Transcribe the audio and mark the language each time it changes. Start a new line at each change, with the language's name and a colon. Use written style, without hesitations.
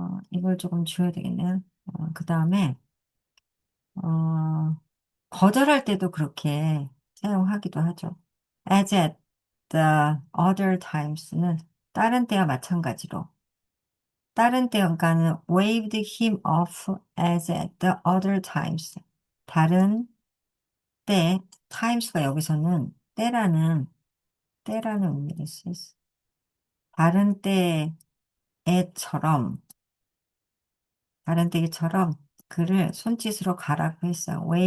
Korean: 이걸 조금 지워야 되겠네요. 그 다음에, 어, 거절할 때도 그렇게 사용하기도 하죠.
English: As at the other times
Korean: 는 다른 때와 마찬가지로. 다른 때 연가는
English: waved him off as at the other times.
Korean: 다른 때, times가 여기서는 때라는 의미를 쓰였어. 다른 때에처럼, 다른 때처럼 그를 손짓으로 가라고 했어요.